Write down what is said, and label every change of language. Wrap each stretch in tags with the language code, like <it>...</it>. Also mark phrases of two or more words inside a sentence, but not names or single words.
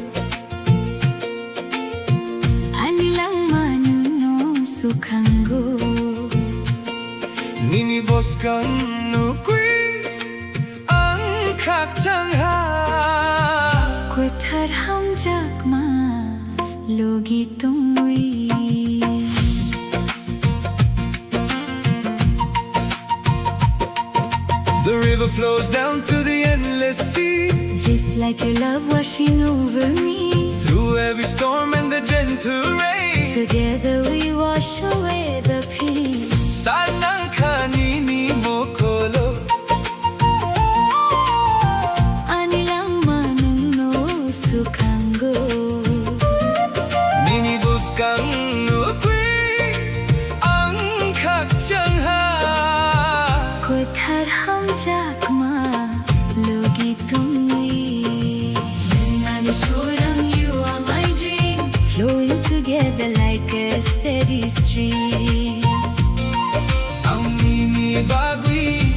<trp>anilang manunong sukanggo. Nini boskan nukui ang kakchangha. Kuthar hamjakma, logi tungwi.</trp> <en>The river flows down to the endless sea. Just like your love washing over me. Through every storm and the gentle rain. Together we wash away the pain.</en> <trp>Salanang kanini mokolo. Anilang manunong sukanggo. Nini boskan nukui ang kakchangha. Kuthar hamjakma, logi tungwi. Nanishurang,</trp> <en>you are my dream, flowing together like a steady stream.</en> <trp>Ang nini bagui.</trp>